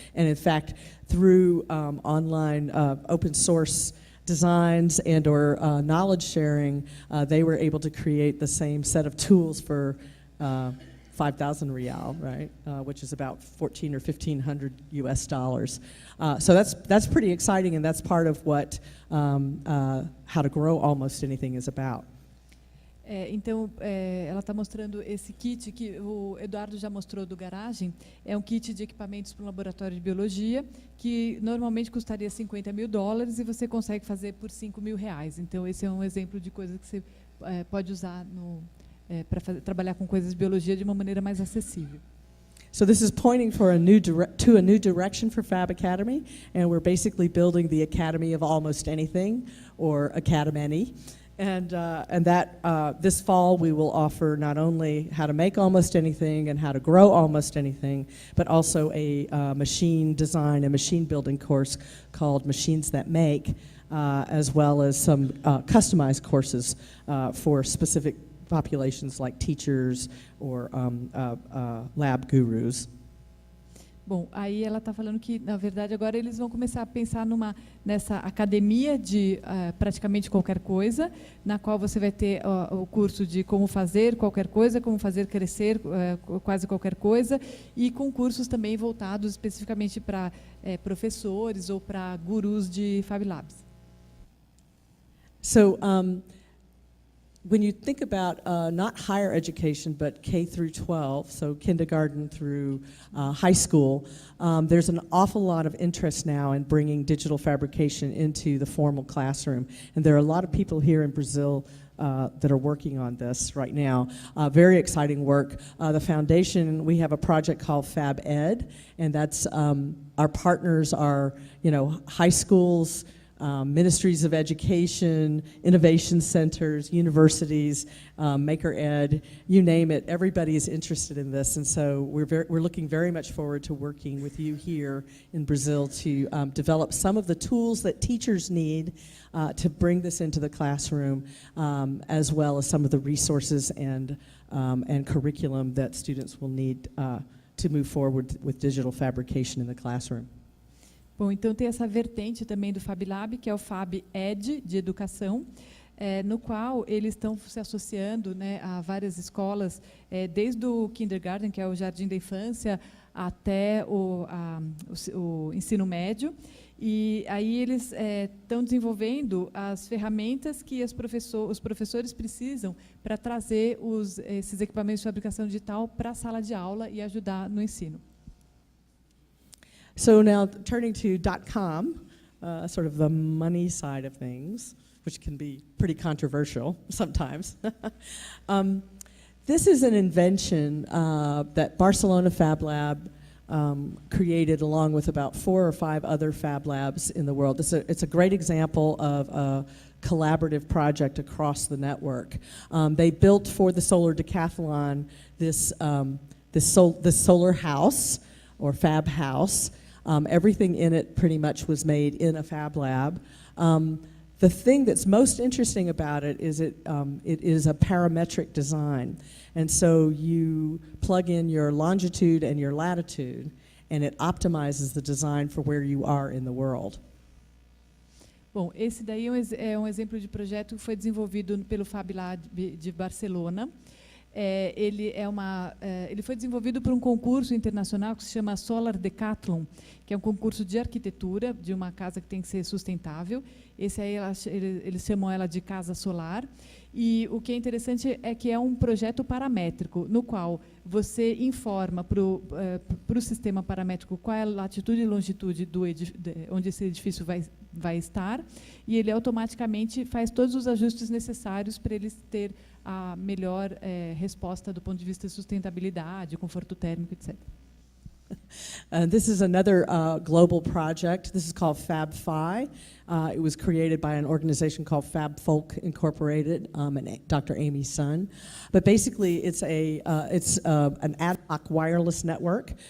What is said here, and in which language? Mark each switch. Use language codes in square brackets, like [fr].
[en] And in fact, through online open source designs and or knowledge sharing, they were able to create the same set of tools for 5,000 real, right, which is about 1,400 or 1,500 US dollars. So that's pretty exciting, and that's part of what how to grow almost anything is about. [pt] Então, ela está mostrando esse kit que o Eduardo já mostrou do Garagem. É um kit de equipamentos para um laboratório de biologia que normalmente custaria $50.000 e você consegue fazer por R$5.000. Então, esse é um exemplo de coisa que você pode usar para trabalhar com coisas de biologia de uma maneira mais acessível. [en] So this is pointing for a new direction for Fab Academy, and we're basically building the Academy of Almost Anything, or Academy. And this fall we will offer not only how to make almost anything and how to grow almost anything, but also a machine design and machine building course called Machines That Make, as well as some customized courses for specific populations like teachers or lab gurus. [pt] Bom, aí ela está falando que, na verdade, agora eles vão começar a pensar nessa academia de praticamente qualquer coisa, na qual você vai ter o curso de como fazer qualquer coisa, como fazer crescer quase qualquer coisa, e com cursos também voltados especificamente para professores ou para gurus de Fab Labs. [en] So, when you think about not higher education, but K through 12, so kindergarten through high school, there's an awful lot of interest now in bringing digital fabrication into the formal classroom. And there are a lot of people here in Brazil that are working on this right now. Very exciting work. The foundation, we have a project called Fab Ed, and that's our partners are, high schools, ministries of education, innovation centers, universities, Maker Ed, you name it. Everybody is interested in this, and so we're looking very much forward to working with you here in Brazil to develop some of the tools that teachers need to bring this into the classroom, as well as some of the resources and curriculum that students will need to move forward with digital fabrication in the classroom. [pt] Bom, então tem essa vertente também do Fab Lab, que é o Fab Ed, de educação, no qual eles estão se associando, a várias escolas, desde o kindergarten, que é o jardim da infância, até o ensino médio. E aí eles estão desenvolvendo as ferramentas que os professores precisam para trazer esses equipamentos de fabricação digital para a sala de aula e ajudar no ensino. [en] So now turning to .com, sort of the money side of things, which can be pretty controversial sometimes. This is an invention that Barcelona Fab Lab created along with about 4 or 5 other Fab Labs in the world. It's a great example of a collaborative project across the network. They built for the Solar Decathlon this solar house, or Fab House. Everything in it pretty much was made in a Fab Lab. The thing that's most interesting about it is it is a parametric design. And so you plug in your longitude and your latitude, and it optimizes the design for where you are in the world. [pt] Bom, esse daí é um exemplo de projeto que foi desenvolvido pelo Fab Lab de Barcelona. Ele foi desenvolvido por um concurso internacional que se chama Solar Decathlon, que é um concurso de arquitetura de uma casa que tem que ser sustentável. Esse aí eles chamam ela de casa solar. E o que é interessante é que é um projeto paramétrico, no qual você informa para o sistema paramétrico qual é a latitude e longitude onde esse edifício vai estar, e ele automaticamente faz todos os ajustes necessários para eles ter a melhor resposta do ponto de vista de sustentabilidade, conforto térmico, etc. [en] This is another global project. This is called FabFi. It was created by an organization called FabFolk Incorporated, and Dr. Amy Sun. But basically, it's an ad hoc wireless network.